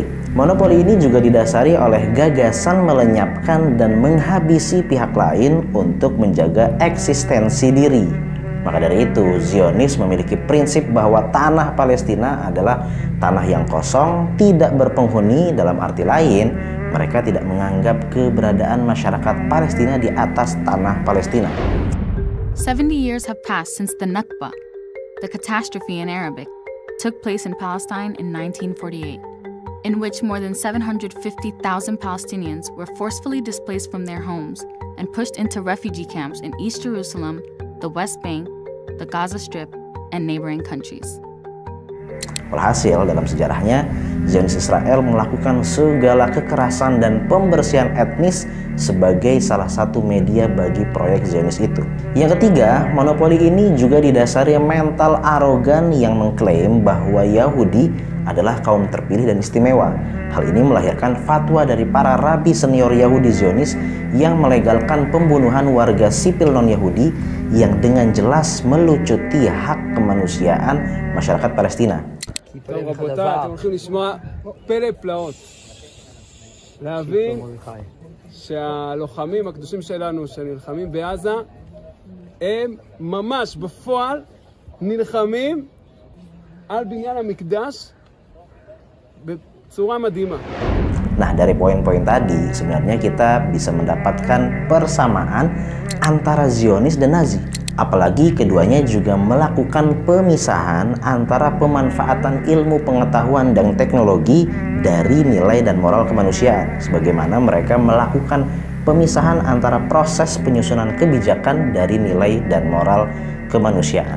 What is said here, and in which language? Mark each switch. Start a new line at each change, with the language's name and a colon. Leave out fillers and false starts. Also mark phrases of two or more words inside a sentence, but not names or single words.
Indonesian: Monopoli ini juga didasari oleh gagasan melenyapkan dan menghabisi pihak lain untuk menjaga eksistensi diri. Maka dari itu, Zionis memiliki prinsip bahwa tanah Palestina adalah tanah yang kosong, tidak berpenghuni. Dalam arti lain, mereka tidak menganggap keberadaan masyarakat Palestina di atas tanah Palestina.
English: 70 years have passed since the Nakba, the catastrophe in Arabic, took place in Palestine in 1948, in which more than 750,000 Palestinians were forcefully displaced from their homes and pushed into refugee camps in East Jerusalem, the West Bank, the Gaza Strip, and neighboring countries.
Indonesian: Walhasil, dalam sejarahnya, Zionis Israel melakukan segala kekerasan dan pembersihan etnis sebagai salah satu media bagi proyek Zionis itu. Yang ketiga, monopoli ini juga didasari mental arogan yang mengklaim bahwa Yahudi adalah kaum terpilih dan istimewa. Hal ini melahirkan fatwa dari para rabi senior Yahudi Zionis yang melegalkan pembunuhan warga sipil non-Yahudi yang dengan jelas melucuti hak kemanusiaan masyarakat Palestina.
Hebrew: טוב רבותיי, אתם הולכים לשמוע פלא פלאות. להבין שהלוחמים הקדושים שלנו שנלחמים בעזה הם ממש בפועל נלחמים על בניין המקדש בצורה מדהימה.
Indonesian: Nah, dari poin-poin tadi sebenarnya kita bisa mendapatkan persamaan antara Zionis dan Nazi. Apalagi keduanya juga melakukan pemisahan antara pemanfaatan ilmu pengetahuan dan teknologi dari nilai dan moral kemanusiaan, sebagaimana mereka melakukan pemisahan antara proses penyusunan kebijakan dari nilai dan moral kemanusiaan.